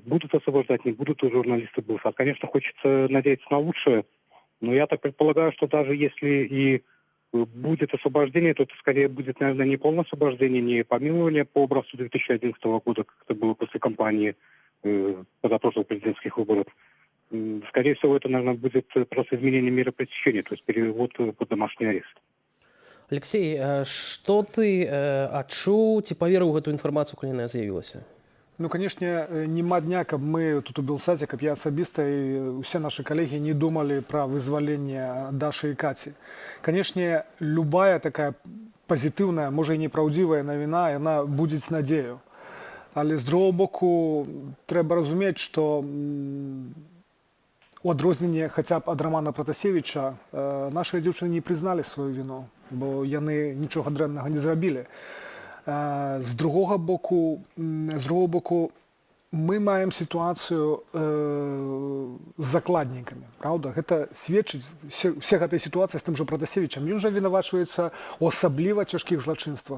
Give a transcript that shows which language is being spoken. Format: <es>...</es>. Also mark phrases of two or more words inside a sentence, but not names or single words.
<ru>Будут освобождать, не будут у журналисты Белсат. Конечно, хочется надеяться на лучшее, но я так предполагаю, что даже если и будет освобождение, то это скорее будет, наверное, не полное освобождение, не помилование по образцу 2011 года, как это было после кампании позапрошлых президентских выборов. Скорее всего, это, наверное, будет просто изменение меры пресечения, то есть перевод под домашний арест.</ru> <be>Алексей, што ты адчуў ці паверыў гэтую інфармацыю, калі яна з'явілася?</be> <ru>Ну, конечно, нема дня, каб мы тут у Белсаце, каб я асабіста і усе наши коллеги не думали про вызваленне Даши и Кати. Конечно, любая такая позитивная, может и неправдивая навіна, она будет надею. Але з другого боку, треба разуметь, что у адрозненне хотя б ад Романа Протасевича наши дзяўчыны не признали свою вину,</ru> <be>бо яны нічога дрэннага не зрабілі. З другого боку, мы маем ситуацию з закладнікамі, правда? Гэта сведчыць, вся гэтая ситуация з тым жа Протасевичам. Ён жа вінавачваецца ў асабліва цяжкіх злачынствах.</be>